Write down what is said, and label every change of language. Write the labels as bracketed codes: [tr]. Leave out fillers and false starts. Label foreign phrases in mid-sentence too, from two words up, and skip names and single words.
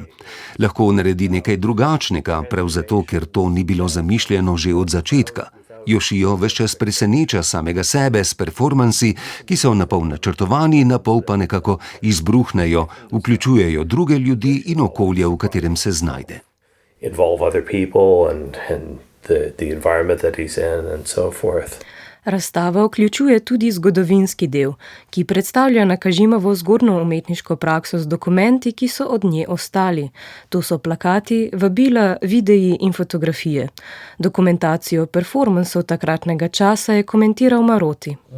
[sl] Lahko naredi nekaj drugačnega, prav zato, ker to ni bilo zamišljeno že od začetka. Yoshio ves čas preseneča samega sebe s performansi, ki so napol načrtovani, napol pa nekako izbruhnejo, vključujejo druge ljudi in okolje, v katerem se znajde. [en] Involve other people and the environment that he's in and so forth. [sl] Razstava vključuje tudi zgodovinski del, ki predstavlja Nakajimovo zgodnjo umetniško prakso z dokumenti, ki so od nje ostali. To so plakati, vabila, videi in fotografije. Dokumentacijo performansov takratnega časa je komentiral Marotti.